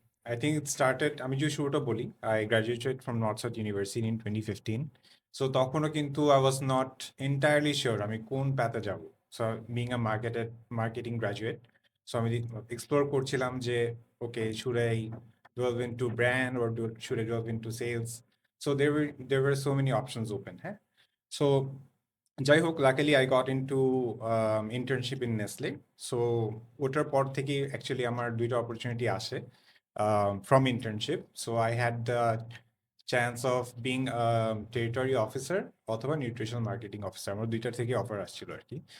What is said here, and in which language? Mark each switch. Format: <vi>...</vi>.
<en>I think it started,</en> <bn>আমি যদি শুরুটা বলি,</bn> <en>I graduated from North South University in 2015। So তখনও কিন্তু I was not entirely sure</en> <bn>আমি কোন প্যাথে যাব।</bn> <en>so being a marketing graduate,</en> <bn>so আমি এক্সপ্লোর করছিলাম যে</bn> <en>Okay should I delve into brand or should I delve into sales? So there were so many options open. হ্যাঁ, so</en> <bn>যাই হোক,</bn> <en>Luckily I got into internship in Nestle.</en> <bn>So ওটার পর থেকে actually আমার দুইটা অপরচুনিটি আসে from internship.</bn> <en>so I had the chance of being territory officer অথবা nutritional marketing officer,</en> <bn>আমার দুইটার থেকে অফার আসছিল আর কি।</bn>